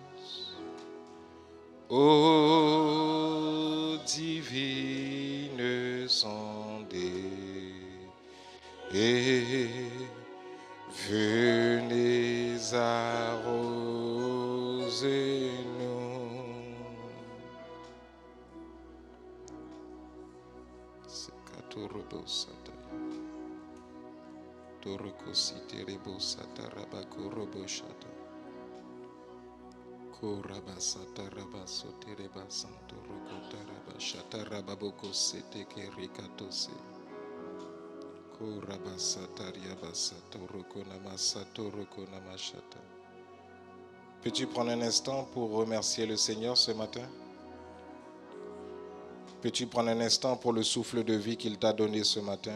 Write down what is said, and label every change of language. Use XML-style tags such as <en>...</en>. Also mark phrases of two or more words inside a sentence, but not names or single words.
<fr>ô divines ondées, et venez arroser nous. Sekatorobo sata, toroko siterebo sata rabakorobo shata, koraba sata rabasotereba santoroko taraba shata rababoko sete kerikatose. Peux-tu prendre un instant pour remercier le Seigneur ce matin? Peux-tu prendre un instant pour le souffle de vie qu'il t'a donné ce matin?</fr>